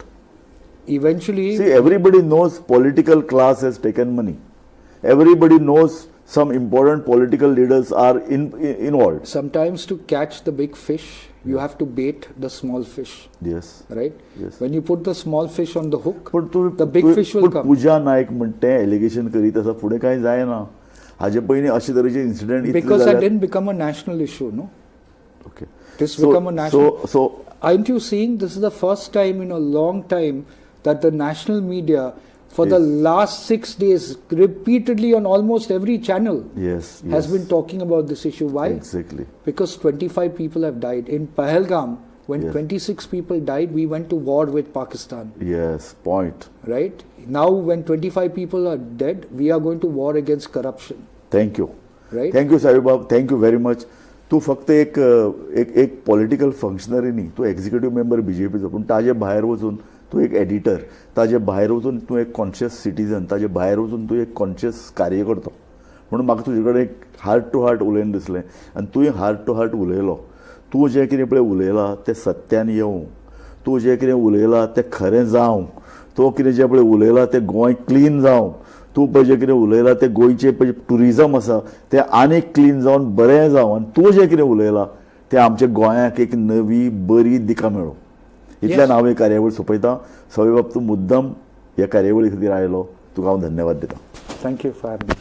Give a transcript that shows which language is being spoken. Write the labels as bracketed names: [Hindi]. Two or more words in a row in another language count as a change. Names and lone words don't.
[English] Eventually, See, everybody knows political class has taken money. Everybody knows some important political leaders are involved. sometimes to catch the big fish, you have to bait the small fish, Yes. right? Yes. When you put the small fish on the hook, [Konkani] पण तू [English] the big fish will come. [Konkani] पूजा नायक म्हणते एलिगेशन करीत आसा फुडें कांय जायना. हाजे पयलीं अशे तरेचे इन्सिडेंट [English] Because that didn't become a national issue, no? Okay. This become a national. So Aren't you seeing this is the first time in a long time that the national media, for the last 6 days, repeatedly on almost every channel, yes, has yes. been talking about this issue. Why? Exactly. Because 25 people have died. In Pahalgam, when Yes. 26 people died, we went to war with Pakistan. Yes, point. Right? Now, when 25 people are dead, we are going to war against corruption. Thank you. Right? thank you Saibab, thank you very much. [Konkani] तू फक्त एक [English] political functionary [Konkani] न्ही, तू [English] executive member [Konkani] बीजेपीचो, पूण ताजे भायर वचून तू एक एडिटर, ताजे भायर वचून तू एक [English] conscious citizen, [Konkani] ताजे भायर वचून तू एक कॉन्शियस कार्यकर्तो. म्हणून म्हाका तुजे कडेन एक [English] heart to heart [Konkani] उलयन दिसलें. आनी तुवें [English] heart to heart [Konkani] उलयलो. तूं जें कितें पळय उलयलां तें सत्यान येवं, तूं जें कितें उलयलां तें खरें जावं, तूं कितें जें पळय उलयलां तें गोंय क्लीन जावं, तूं पळय जें कितें उलयलां तें गोंयचें पळय टुरिजम आसा तें आनीक क्लीन जावन बरें जावं, आनी तूं जें कितें उलयलां तें आमच्या गोंयाक एक नवी बरी दिका मेळो. इतल्यान हांव ही कार्यावळ सोंपयतां. सवय बाब, तूं मुद्दम ह्या कार्यावळी खातीर आयलो, तुका हांव धन्यवाद दितां. [English] Thank you for having me.